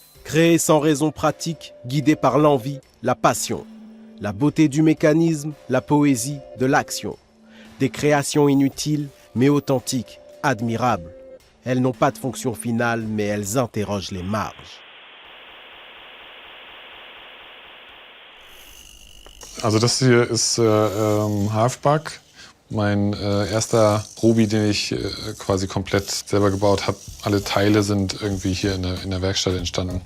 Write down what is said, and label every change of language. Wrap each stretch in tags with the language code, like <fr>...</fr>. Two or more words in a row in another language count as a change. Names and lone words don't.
<fr>Créer sans raison pratique, guidé par l'envie, la passion. La beauté du mécanisme, la poésie de l'action. Des créations inutiles, mais authentiques, admirables. Elles n'ont pas de fonction finale, mais elles interrogent les marges.</fr> <de>Also das hier ist Halfback, mein erster Robi, den ich quasi komplett selber gebaut habe. Alle Teile sind irgendwie hier in der Werkstatt entstanden.</de>